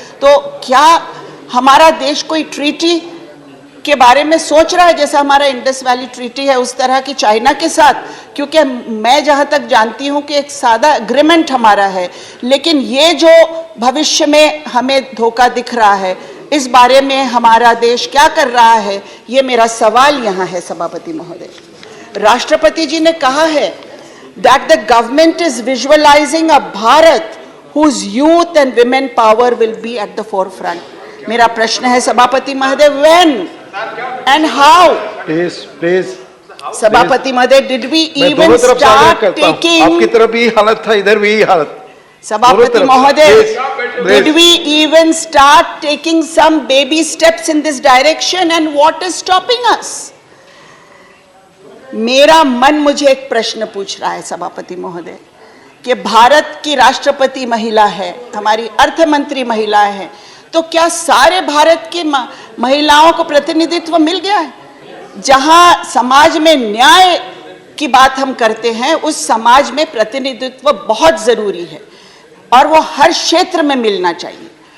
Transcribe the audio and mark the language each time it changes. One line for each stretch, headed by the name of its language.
Hindi: तो क्या हमारा देश कोई ट्रीटी के बारे में सोच रहा है जैसा हमारा इंडस वैली ट्रीटी है उस तरह की चाइना के साथ? क्योंकि मैं जहां तक जानती हूं कि एक सादा एग्रीमेंट हमारा है, लेकिन ये जो भविष्य में हमें धोखा दिख रहा है, इस बारे में हमारा देश क्या कर रहा है, ये मेरा सवाल यहाँ है सभापति महोदय। राष्ट्रपति जी ने कहा है
English: that the government is visualizing a Bharat whose youth and women power will be at the forefront.
Hindi: मेरा प्रश्न है सभापति महोदय,
English: when and how? Please.
Hindi: सभापति महोदय,
English: did we even start taking?
Hindi: आपकी तरफ भी हालत था, इधर भी हालत। सभापति महोदय,
English: did we even start taking some baby steps in this direction and what is stopping us?
Hindi: मेरा मन मुझे एक प्रश्न पूछ रहा है सभापति महोदय कि भारत की राष्ट्रपति महिला है, हमारी अर्थ मंत्री महिला है, तो क्या सारे भारत की महिलाओं को प्रतिनिधित्व मिल गया है? जहां समाज में न्याय की बात हम करते हैं, उस समाज में प्रतिनिधित्व बहुत जरूरी है और वो हर क्षेत्र में मिलना चाहिए।